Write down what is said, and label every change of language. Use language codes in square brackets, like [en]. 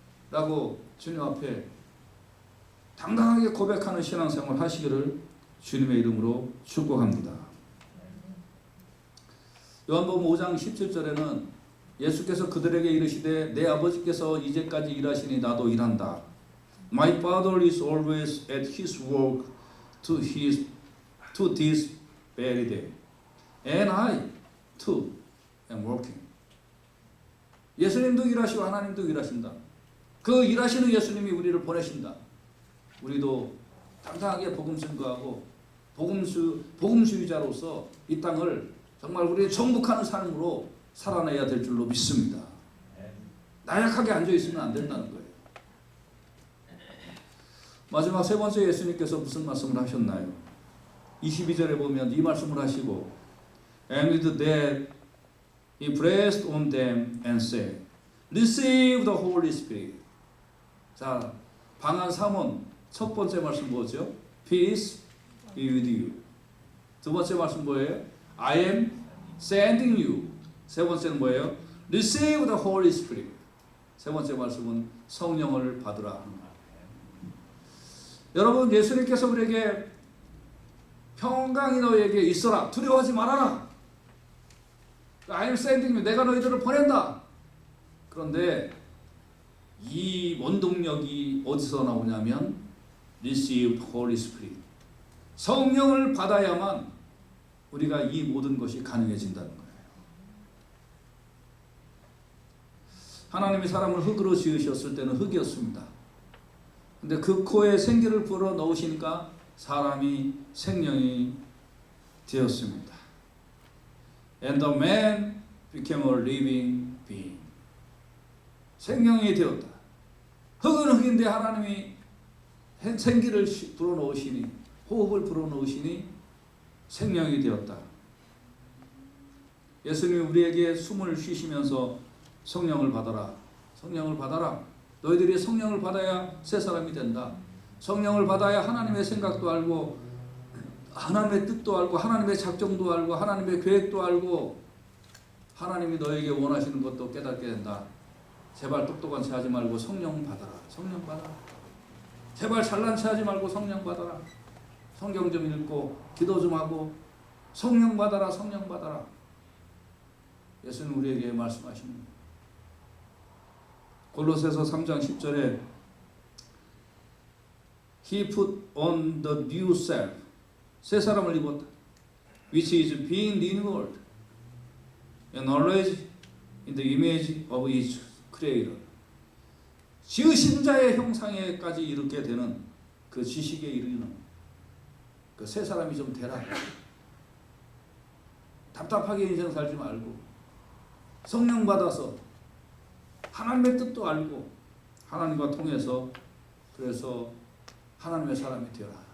[ko] 라고 주님 앞에 당당하게 고백하는 신앙생활 하시기를 주님의 이름으로 축복합니다. 요한복음 5장 17절에는 예수께서 그들에게 이르시되 내 아버지께서 이제까지 일하시니 나도 일한다. [en] My father is always at his work to this very day. And I too am working. [ko] 예수님도 일하시고 하나님도 일하신다. 그 일하시는 예수님이 우리를 보내신다. 우리도 당당하게 복음 증거하고 복음주의자로서 이 땅을 정말 우리의 정복하는 삶으로 살아내야 될 줄로 믿습니다. 나약하게 앉아있으면 안 된다는 거예요. 마지막 세 번째 예수님께서 무슨 말씀을 하셨나요? 22절에 보면 이 말씀을 하시고 [en] And with that he breathed on them and said, Receive the Holy Spirit. [ko] 자, 방한 3원 첫 번째 말씀 뭐죠? [en] Peace be with you. [ko] 두 번째 말씀 뭐예요? [en] I am sending you. [ko] 세 번째는 뭐예요? [en] Receive the Holy Spirit. [ko] 세 번째 말씀은 성령을 받으라. 여러분, 예수님께서 우리에게 평강이 너희에게 있어라. 두려워하지 말아라. [en] I am sending you. [ko] 내가 너희들을 보낸다. 그런데 이 원동력이 어디서 나오냐면 [en] Receive Holy Spirit. [ko] 성령을 받아야만 우리가 이 모든 것이 가능해진다는 거예요. 하나님이 사람을 흙으로 지으셨을 때는 흙이었습니다. 근데 그 코에 생기를 불어 넣으시니까 사람이 생명이 되었습니다. [en] And the man became a living being. [ko] 생명이 되었다. 흙은 흙인데 하나님이 생기를 불어 넣으시니, 호흡을 불어 넣으시니 생명이 되었다. 예수님이 우리에게 숨을 쉬시면서 성령을 받아라. 성령을 받아라. 너희들이 성령을 받아야 새 사람이 된다. 성령을 받아야 하나님의 생각도 알고 하나님의 뜻도 알고 하나님의 작정도 알고 하나님의 계획도 알고 하나님이 너에게 원하시는 것도 깨닫게 된다. 제발 똑똑한 체 하지 말고 성령 받아라. 성령 받아라. 제발 잘난 체 하지 말고 성령 받아라. 성경 좀 읽고 기도 좀 하고 성령 받아라. 성령 받아라. 예수는 우리에게 말씀하십니다. 골로새서 3장 10절에 [en] He put on the new self, [ko] 새 사람을 입었다. [en] Which is being renewed in knowledge in the image of its creator. [ko] 지으신 자의 형상에까지 이르게 되는 그 지식에 이르는 그 새 사람이 좀 되라. 답답하게 인생 살지 말고 성령 받아서 하나님의 뜻도 알고 하나님과 통해서 그래서 하나님의 사람이 되라.